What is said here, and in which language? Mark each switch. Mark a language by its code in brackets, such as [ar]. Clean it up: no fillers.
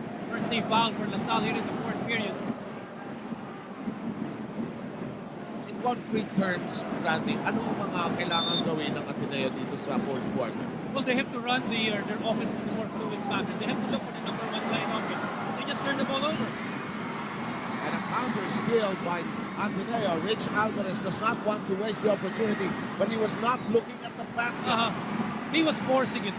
[en] First day foul for LaSalle here in the fourth period. In concrete terms, [tl] Randy, ano ang mga kailangan gawin ng Ateneo dito sa fourth quarter? [en] Well, they have to run their offense with more fluid pass. They have to look for the number one line offense. They just turn the ball over. And a counter steal by Ateneo. Rich Alvarez does not want to waste the opportunity, but he was not looking at the basket. He was forcing it.